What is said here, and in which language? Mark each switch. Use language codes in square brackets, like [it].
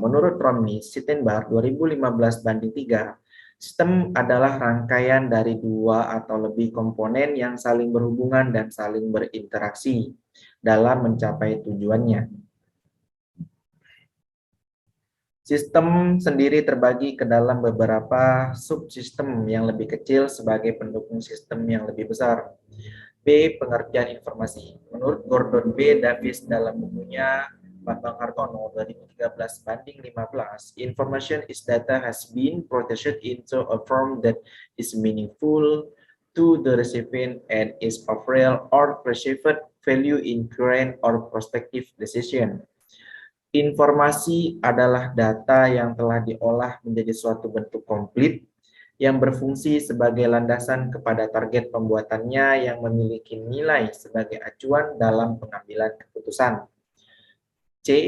[id] Menurut Romney Sittenbar 2015/3, sistem adalah rangkaian dari dua atau lebih komponen yang saling berhubungan dan saling berinteraksi dalam mencapai tujuannya. Sistem sendiri terbagi ke dalam beberapa subsistem yang lebih kecil sebagai pendukung sistem yang lebih besar. B. Pengertian informasi. Menurut Gordon B. [en] Davis [id] dalam bukunya [en] Bambang Hartono 2013/15, information is data has been processed into a form that is meaningful to the recipient and is of real or perceived value in current or prospective decision. [id] Informasi adalah data yang telah diolah menjadi suatu bentuk komplit yang berfungsi sebagai landasan kepada target pembuatannya yang memiliki nilai sebagai acuan dalam pengambilan keputusan. C.